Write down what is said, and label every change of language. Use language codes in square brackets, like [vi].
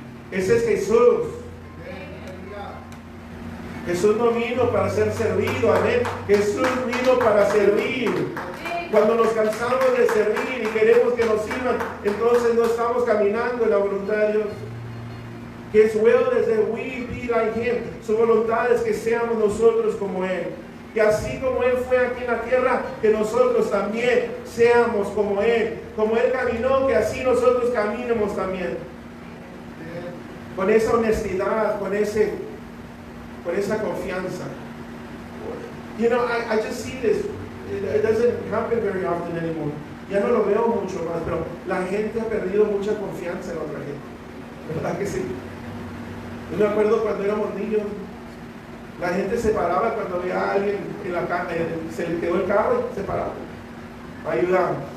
[es] Ese es Jesús. Jesús no vino para ser servido, amén. Jesús vino para servir. Cuando nos cansamos de servir y queremos que nos sirvan, entonces no estamos caminando en la voluntad de Dios. [en] His will is that we be like Him. [es] Su voluntad es que seamos nosotros como Él. Que así como Él fue aquí en la tierra, que nosotros también seamos como Él. Como Él caminó, que así nosotros caminemos también. Con esa honestidad, con esa confianza. [en] You know, I just see this. It doesn't happen very often anymore. [es] Ya no lo veo mucho más, pero la gente ha perdido mucha confianza en otra gente. ¿Verdad que sí? Yo me acuerdo cuando éramos niños, la gente se paraba cuando veía a alguien en la calle, se le quedó el carro y se paraba. Ayudaba.